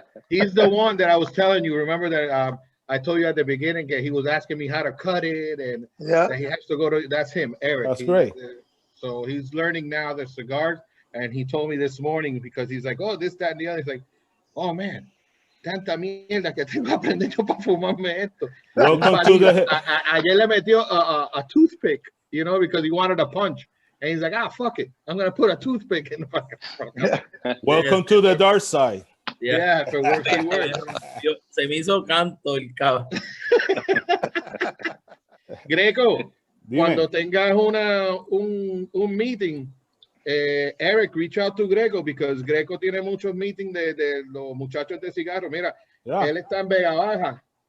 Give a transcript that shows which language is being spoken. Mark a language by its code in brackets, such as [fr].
[en] He's the one that I was telling you. Remember that I told you at the beginning that he was asking me how to cut it, and that he has to go to. That's him, Eric. That's great. So he's learning now the cigars, and he told me this morning because he's like, oh, this, that, and the other. He's like, oh man, [es] tanta mierda que tengo que aprender yo para fumarme esto. [en] Welcome to the. [es] Ayer le metió a [en] toothpick, you know, because he wanted a punch. And he's like, fuck it. I'm going to put a toothpick in the fucking. Welcome to the dark side. Yeah, if it works, it works. [es] Se me hizo canto el cabrón. Greco, Dime. cuando tengas un meeting, Eric, [en] reach out to Greco, because [es] Greco tiene muchos meetings de los muchachos de cigarro. Mira, él está en Vega Baja.